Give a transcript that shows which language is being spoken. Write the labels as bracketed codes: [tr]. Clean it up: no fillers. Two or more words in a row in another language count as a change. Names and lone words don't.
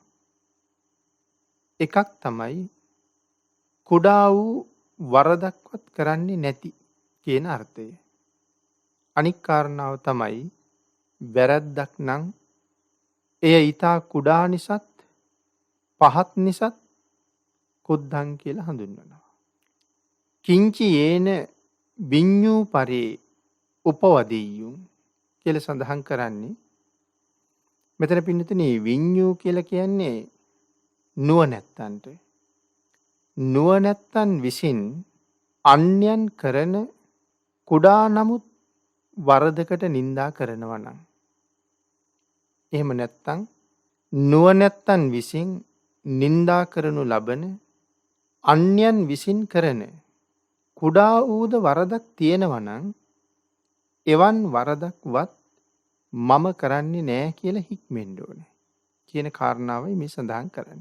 [si] එකක් තමයි කුඩා වූ වරදක්වත් කරන්නේ නැති කියන අර්ථය. අනික් කාරණාව තමයි වැරැද්දක් නම් එය ඊටා කුඩා නිසාත් පහත් නිසාත් කුද්ධං කියලා හඳුන්වනවා. [pi] කිංචි යේන විඤ්ඤූ පරේ උපවදෙය්‍යුම් [si] කියලා සඳහන් කරන්නේ මෙතන පින්නතුනේ විඤ්ඤූ කියලා කියන්නේ නුවණැත්තන්ට. නුවණැත්තන් විසින් අන්‍යයන් කරන කුඩා නමුත් වරදකට නිඳා කරනවා නම් එහෙම නැත්තම් නුවණැත්තන් විසින් නිඳා කරනු ලබන අන්‍යයන් විසින් කරන කුඩා වූද වරදක් තියෙනවා නම් එවන් වරදක්වත් මම කරන්නේ නෑ කියලා හික්මෙන්න ඕනේ කියන කාරණාවයි මේ සඳහන් කරන්නේ.